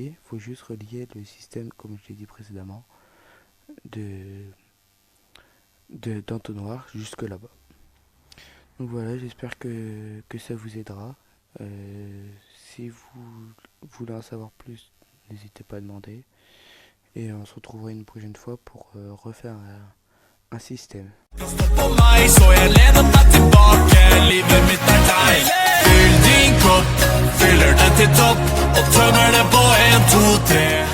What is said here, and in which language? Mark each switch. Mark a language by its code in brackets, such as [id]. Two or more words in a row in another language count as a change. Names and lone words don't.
[fr] Il faut juste relier le système, comme je l'ai dit précédemment, d'entonnoir jusque là-bas. Donc voilà, j'espère que ça vous aidera. Si vous voulez en savoir plus, n'hésitez pas à demander. Et on se retrouvera une prochaine fois pour refaire un système. [no] På meg, så jeg lener meg tilbake. Livet mitt er deg. Fyll din kopp, fyller den til topp og tømmer det på 1, 2, 3.